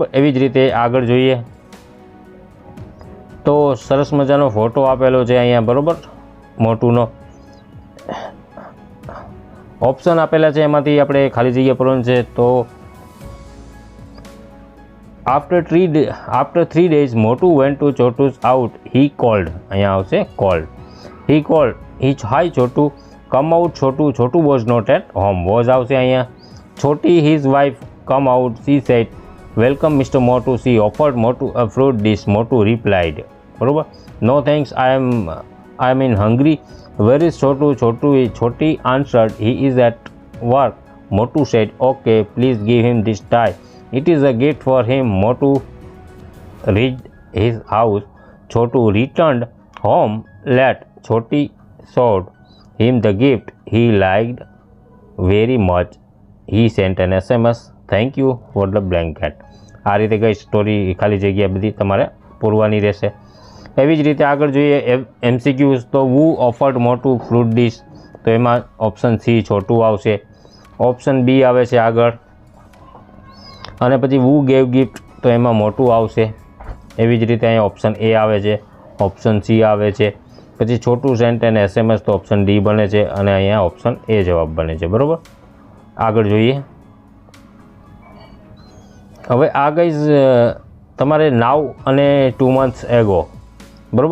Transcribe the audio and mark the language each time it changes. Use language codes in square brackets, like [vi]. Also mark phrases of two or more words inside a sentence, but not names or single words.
[gu] એવી જ રીતે આગળ જોઈએ, તો સરસ મજાનો ફોટો આપેલો છે અહીંયા, બરાબર, મોટુંનો। ઓપ્શન આપેલા છે, એમાંથી આપણે ખાલી જગ્યા પૂરવાનું છે। [en] તો After 3 days, Motu went to Chotu's out. He called. [gu] અહીંયા આવશે [en] called. He called. Hi Chotu. Come out Chotu. Chotu was not at home. Was [gu] આવશે અહીંયા. [en] Choti, his wife, come out. She said, welcome Mr. Motu. She offered Motu a fruit dish. Motu replied, બરોબર. No thanks. I am in hungry. Where is Chotu? Choti answered, he is at work. Motu said, okay, please give him this tie. It is a gift for him. Motu reached his house. Chotu returned home late. Choti showed him the gift. He liked very much. He sent an SMS. Thank you for the blanket. [gu] આ રીતે કઈ સ્ટોરી ખાલી જગ્યા બધી તમારે પૂરવાની રહેશે. એવી જ રીતે આગળ જોઈએ MCQs. [en] તો who offered Motu fruit dish? [gu] તો એમાં [en] option C [gu] છોટું આવશે. [en] option B [gu] આવે છે આગળ. અને પછી [en] who gave gift? [gu] તો એમાં મોટું આવશે. એવી જ રીતે અહીંયા [en] option A [gu] આવે છે, [en] option C [gu] આવે છે. પછી છોટું સેન્ટ અને SMS તો [en] option D [gu] બને છે અને અહીંયા [en] option A [gu] જવાબ બને છે, બરાબર. આગળ જોઈએ. હવે આ ગાઈઝ તમારે નાવ અને [en] 2 months ago, [gu] બરાબર.